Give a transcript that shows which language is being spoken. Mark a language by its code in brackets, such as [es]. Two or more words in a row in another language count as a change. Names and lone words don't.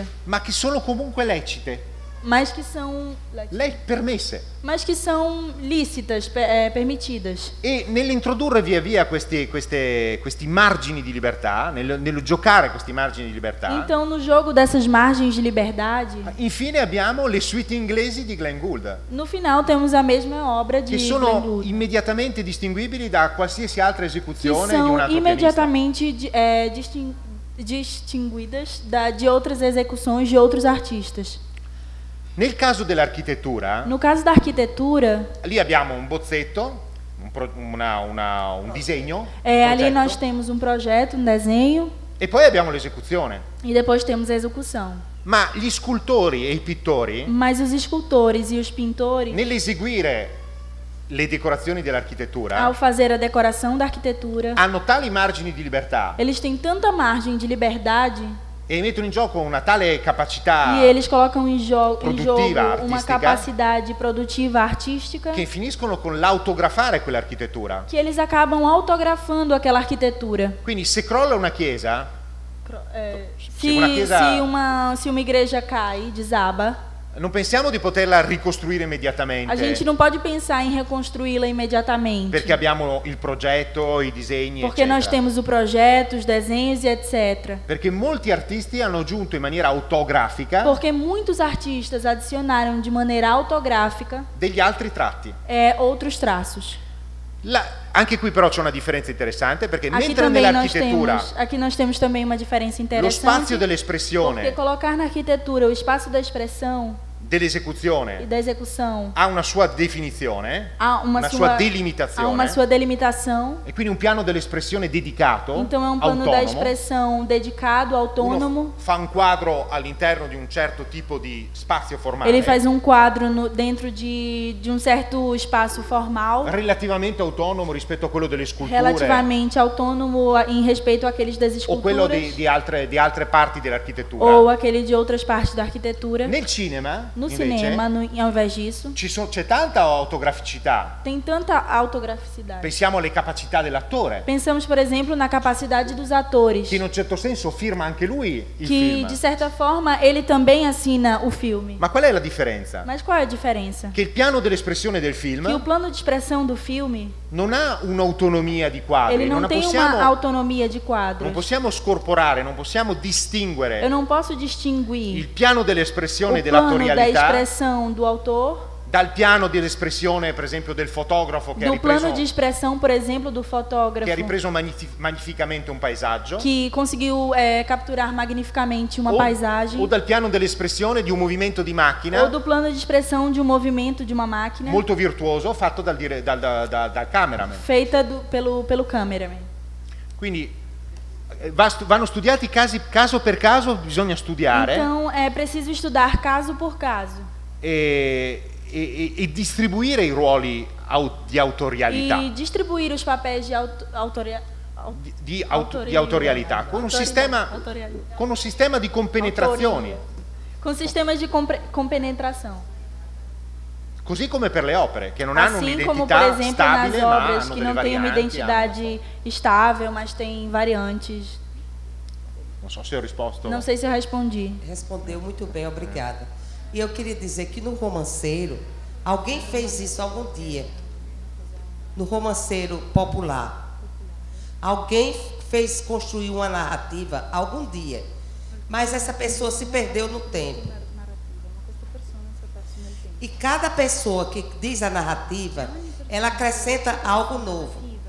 [it] ma che sono comunque lecite, [pt] mas que são [it] permesse. [pt] lícitas, permitidas. [it] E nell'introdurre via via questi margini di libertà, nello giocare questi margini di libertà, [pt] Então, no jogo dessas margens de liberdade, [it] infine abbiamo le suite inglesi di Glenn Gould, [pt] no final temos a mesma obra de [it] che Glenn sono Gould, immediatamente distinguibili da qualsiasi altra [pt] que [it] esecuzione di un [pt] são [it] altro pianista. [pt] imediatamente distinguidas de outras execuções de outros artistas. [it] Nel caso dell'architettura, [pt] No caso da arquitetura, [it] lì abbiamo un bozzetto, un disegno, [pt] ali [it] progetto, [pt] nós temos um projeto, um desenho, [it] e poi abbiamo l'esecuzione. [pt] e depois temos a execução. [it] Ma gli scultori e i pittori, [pt] Mas os escultores e os pintores, [it] nell'eseguire le decorazioni dell'architettura, [pt] ao fazer a decoração da arquitetura, [it] hanno tali margini di libertà [pt] eles têm tanta margem de liberdade [it] e mettono in gioco una tale capacità [pt] e eles colocam em jogo [it] produtiva, [pt] uma [it] artistica, [pt] capacidade produtiva artística [it] che finiscono con l'autografare quell'architettura. [pt] que eles acabam autografando aquela arquitetura. [it] Quindi se crolla una chiesa, [pt] Se uma chiesa- se uma igreja cai, desaba, [it] non pensiamo di poterla ricostruire immediatamente, [pt] a gente não pode pensar em reconstruí-la imediatamente. [it] perché abbiamo il progetto, i disegni, [pt] Porque [it] eccetera. [pt] nós temos o projeto, os desenhos e etc. [it] Perché molti artisti hanno aggiunto in maniera autografica [pt] Porque muitos artistas adicionaram de maneira autográfica [it] degli altri tratti. [pt] outros traços. [it] Anche qui però c'è una differenza interessante, perché [pt] Aqui [it] mentre [pt] também [it] nell'architettura [pt] nós temos também uma diferença [it] lo [pt] interessante. [it] spazio [pt] Porque [it] dell'espressione [pt] colocar na arquitetura o espaço da expressão [it] dell'esecuzione [pt] e da execução [it] ha una sua definizione, [pt] há [it] una sua delimitazione, [pt] há uma sua delimitação. [it] e quindi un piano dell'espressione dedicato, [pt] Então é um plano da [it] autonomo. [pt] expressão dedicado, autônomo. [it] Uno fa un quadro all'interno di un certo tipo di spazio formale, [pt] Ele faz um quadro dentro de um certo espaço formal, [it] relativamente autonomo rispetto a quello delle sculture [pt] relativamente autônomo em respeito àqueles das [it] o quello [pt] esculturas [it] di altre parti dell'architettura. [pt] ou aquele de outras partes da arquitetura. [it] Nel cinema, [pt] No [it] invece, [pt] cinema, ao invés disso, [it] c'è tanta autograficità. [pt] tem tanta autograficidade. [it] Pensiamo alle capacità dell'attore, [pt] Pensamos, por exemplo, na capacidade dos atores, [it] che in un certo senso firma anche lui il [pt] que [it] film. [pt] de certa forma ele também assina o filme. [it] Ma qual è la differenza? [pt] Mas qual é a diferença? [it] Che il piano dell'espressione del [pt] Que o [it] film [pt] plano de expressão do filme, [it] non ha un'autonomia di quadri, [pt] ele não tem uma autonomia de [it] non [pt] quadros. [it] possiamo scorporare, non possiamo [pt] Eu [it] distinguere [pt] não posso distinguir [it] il piano dell'espressione [pt] o plano da [it] dell'attorialità [pt] expressão do autor [it] dal piano dell'espressione, per esempio, del fotografo che ha [pt] do plano [it] ripreso, [pt] de expressão, por exemplo, do [it] che ha [pt] fotógrafo [it] ripreso magnificamente un paesaggio, [pt] que conseguiu capturar magnificamente uma paisagem, [it] o dal piano dell'espressione di un movimento di macchina [pt] ou do plano de expressão de um movimento de uma máquina [it] molto virtuoso fatto dal cameraman. [pt] feita pelo cameraman. [it] Quindi vanno studiati caso per caso, bisogna studiare [pt] Então é preciso estudar caso por caso [it] e distribuire i ruoli di autorialità. [pt] e distribuir os papéis de [it] Di autorialità con un sistema di compenetrazioni, [pt] com sistemas de compenetração. [it] così come per le opere che non hanno [pt] Assim como, por [it] un'identità [pt] exemplo, nas [it] stabile, ma [pt] obras [it] hanno [pt] que [it] delle [pt] não têm uma [it] varianti, [pt] identidade estável, mas têm variantes. [it] non so se ho risposto. [pt] Não sei se eu respondi. Respondeu muito bem, obrigada. E eu queria dizer que no romanceiro, alguém fez isso algum dia. No romanceiro popular. Alguém fez construir uma narrativa algum dia. Mas essa pessoa se perdeu no tempo. E cada pessoa que diz a narrativa, ela acrescenta algo novo.